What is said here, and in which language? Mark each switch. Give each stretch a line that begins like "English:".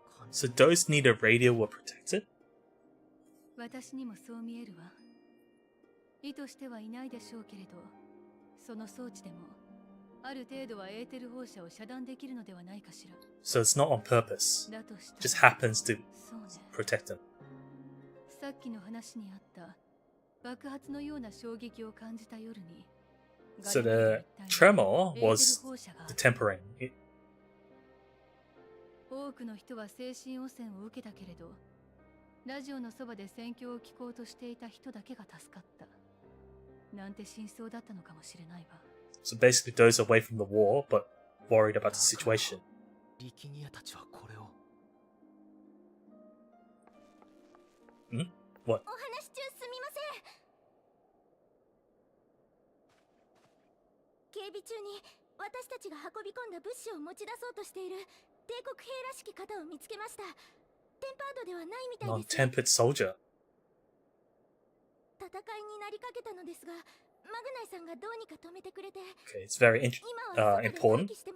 English: So those near the radio were protected?
Japanese: 私にもそう見えるわ。意図してはいないでしょうけれど、その装置でもある程度はエーテル放射を遮断できるのではないかしら。
English: So it's not on purpose. Just happens to protect them.
Japanese: さっきの話にあった爆発のような衝撃を感じた夜に。
English: So the tremor was the tempering.
Japanese: 多くの人は精神汚染を受けたけれど、ラジオのそばで戦況を聞こうとしていた人だけが助かった。なんて真相だったのかもしれないわ。
English: So basically those away from the war but worried about the situation.
Japanese: 力ニアたちはこれを。
English: What?
Japanese: お話中すみません。警備中に私たちが運び込んだ物資を持ち出そうとしている帝国兵らしき方を見つけました。テンパードではないみたいです。
English: Non-tempered soldier.
Japanese: 戦いになりかけたのですが、マグナイさんがどうにか止めてくれて。
English: Okay, it's very important.